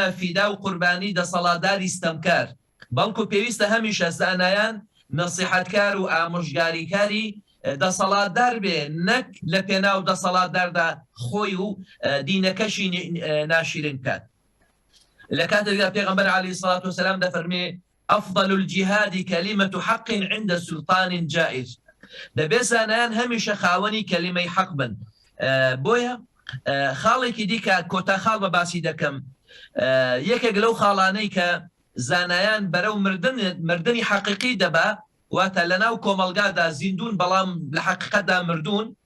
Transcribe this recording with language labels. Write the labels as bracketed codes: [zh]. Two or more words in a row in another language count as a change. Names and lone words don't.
[ckb] فیدا و قوربانی دەسەڵاتداری ستەمکار بەڵکو پێویستە هەمیشە زانایان نەسیحەتکار و ئامۆژگاریکاری دەسەڵاتدار بێ نەک لە پێناو دەسەڵاتداردا خۆی و دینەکەشی ناشرین بکات لە کاتێکدا پێغەمبەر عەلەیهی سەڵات وسەلام دەفەرمێ [ar] أفضل الجهاد كلمة حق عند سلطان جائر [ckb] دەبێ زانایان هەمیشە خاوەنی کەلیمەی حەق بن بۆیە خاڵێکی دیکە کۆتا خاڵ بە باسی دەکەم یەکێک لەو خاڵانەی کە زانایان بەرەو مردنی حەقیقی دەبا واتە لەناو کۆمەلگادا زیندون بەڵام لە حەقیقەتدا مردون